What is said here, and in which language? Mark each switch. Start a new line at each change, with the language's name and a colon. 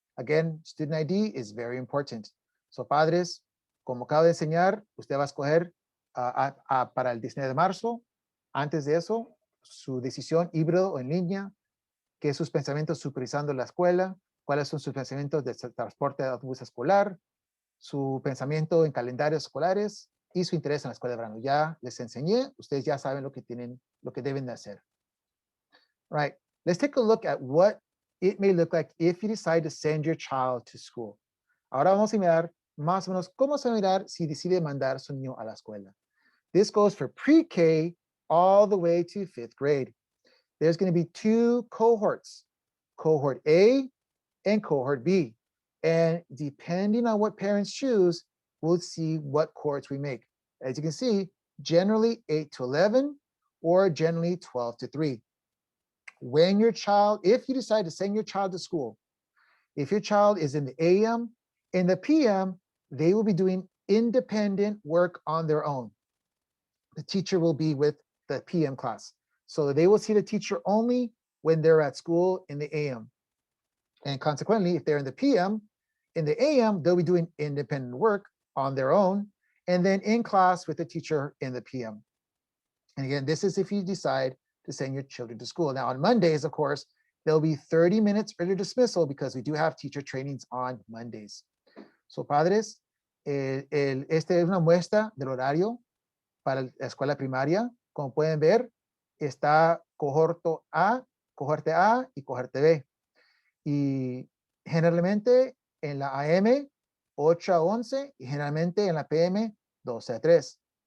English: Again, student ID is very important.
Spanish: So padres, como acabo de enseñar, usted va a escoger para el 19 de marzo. Antes de eso, su decisión híbrido o en línea, qué sus pensamientos supervisando la escuela, cuáles son sus pensamientos de transporte de autobús escolar, su pensamiento en calendarios escolares y su interés en la escuela de verano. Ya les enseñé, ustedes ya saben lo que deben de hacer.
English: All right, let's take a look at what it may look like if you decide to send your child to school.
Spanish: Ahora vamos a mirar más o menos cómo se va a mirar si decide mandar su niño a la escuela.
English: This goes for pre-K all the way to 5th grade. There's going to be 2 cohorts, cohort A and cohort B. And depending on what parents choose, we'll see what cohorts we make. As you can see, generally 8 to 11 or generally 12 to 3. when your child, if you decide to send your child to school, if your child is in the AM, in the PM, they will be doing independent work on their own. The teacher will be with the PM class. So they will see the teacher only when they're at school in the AM. And consequently, if they're in the PM, in the AM, they'll be doing independent work on their own, and then in class with the teacher in the PM. And again, this is if you decide to send your children to school. Now on Mondays, of course, there'll be 30 minutes early dismissal because we do have teacher trainings on Mondays.
Spanish: So padres, esta es una muestra del horario para la escuela primaria. Como pueden ver, está cohorte A y cohorte B. Y generalmente en la AM 8 a 11 y generalmente en la PM 12 a 3.